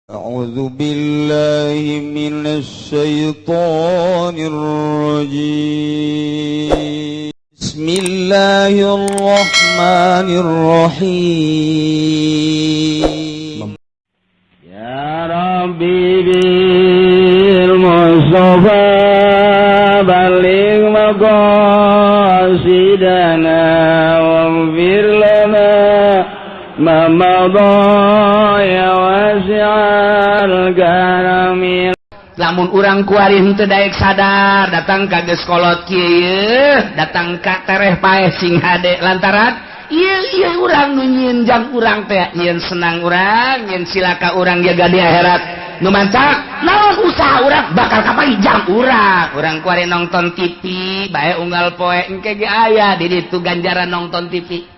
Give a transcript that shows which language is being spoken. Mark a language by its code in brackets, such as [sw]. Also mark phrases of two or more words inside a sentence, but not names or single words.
[ar] أعوذ بالله من الشيطان الرجيم بسم الله الرحمن الرحيم يا ربي بالمصطفى بلغ مقاصدنا واغفر لنا ما مضى يا واسع الكرم. [su] Lamun urang kuari henteu daek sadar datang ka geus kolot kieu datang ka tereh paeh sing hade lantaran ieu urang nu nyieun jang urang teh nyieun senang urang nyieun silaka urang jaga di akhirat nu mancak naon usaha urang bakal kapanjang urang kuari nonton TV bae unggal poe engke ge aya di ditu ganjaran nonton TV.